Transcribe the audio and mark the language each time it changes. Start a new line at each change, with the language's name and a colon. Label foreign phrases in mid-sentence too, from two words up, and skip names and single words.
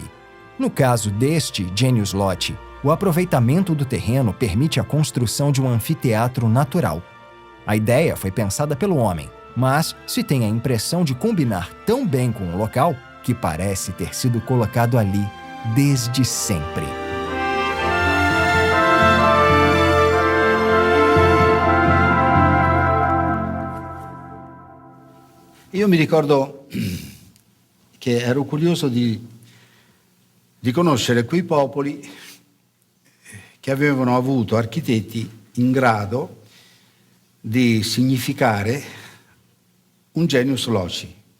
Portuguese: No caso deste
Latin: genius loci,
Portuguese: o aproveitamento do terreno permite a construção de um anfiteatro natural. A ideia foi pensada pelo homem, mas se tem a impressão de combinar tão bem com o local que parece ter sido colocado ali desde sempre.
Italian: Io mi ricordo che ero curioso di conoscere quei popoli che avevano avuto architetti in grado di significare un
Latin: genius loci.